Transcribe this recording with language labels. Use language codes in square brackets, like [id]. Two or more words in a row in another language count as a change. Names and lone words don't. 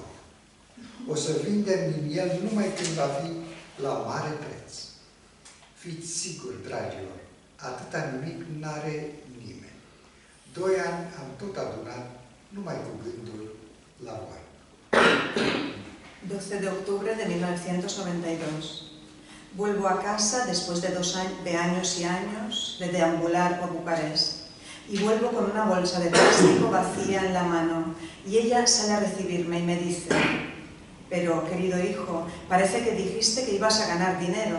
[ro] O să vindem din el numai când va fi la mare preț. Fiți siguri, dragilor, atâta nimic n-are nimeni. 2 ani am tot adunat numai cu gândul la voi. [es] 12 de octubre de 1992. Vuelvo a casa después de 2 años y años de deambular por Bucarest. y vuelvo con una bolsa de plástico vacía en la mano y ella sale a recibirme y me dice: pero, querido hijo, parece que dijiste que ibas a ganar dinero.